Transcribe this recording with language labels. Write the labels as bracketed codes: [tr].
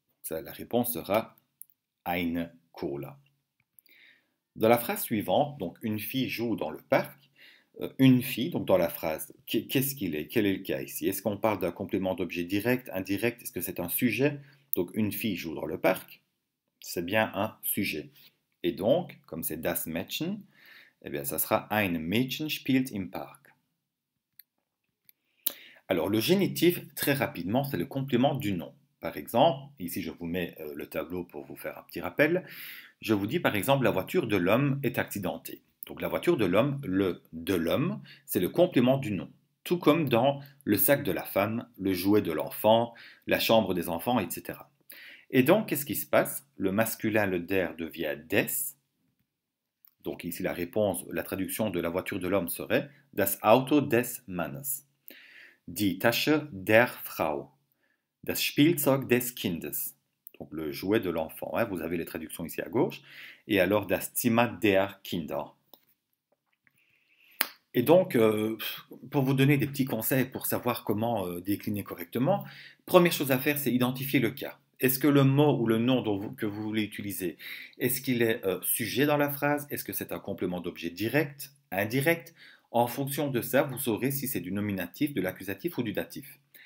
[fr] La réponse sera [de] eine Cola. [fr] Dans la phrase suivante, donc une fille joue dans le parc. Une fille, donc dans la phrase, qu'est-ce qu'il est? Quel est le cas ici? Est-ce qu'on parle d'un complément d'objet direct, indirect? Est-ce que c'est un sujet? Donc une fille joue dans le parc, c'est bien un sujet. Et donc, comme c'est das Mädchen, eh bien ça sera [de] ein Mädchen spielt im Park. [fr] Alors le génitif, très rapidement, c'est le complément du nom. Par exemple, ici je vous mets le tableau pour vous faire un petit rappel. Je vous dis par exemple la voiture de l'homme est accidentée. Donc la voiture de l'homme, le de l'homme, c'est le complément du nom. Tout comme dans le sac de la femme, le jouet de l'enfant, la chambre des enfants, etc. Et donc, qu'est-ce qui se passe? Le masculin, le der, devient des. Donc ici, la réponse, la traduction de la voiture de l'homme serait [de] das Auto des Mannes. Die Tasche der Frau. Das Spielzeug des Kindes. [fr] donc le jouet de l'enfant, hein. Vous avez les traductions ici à gauche. Et alors, [de] das Zimmer der Kinder. [fr] Et donc, pour vous donner des petits conseils pour savoir comment décliner correctement, première chose à faire, c'est identifier le cas. Est-ce que le mot ou le nom que vous voulez utiliser, est-ce qu'il est sujet dans la phrase? Est-ce que c'est un complément d'objet direct, indirect? En fonction de ça, vous saurez si c'est du nominatif, de l'accusatif ou du datif.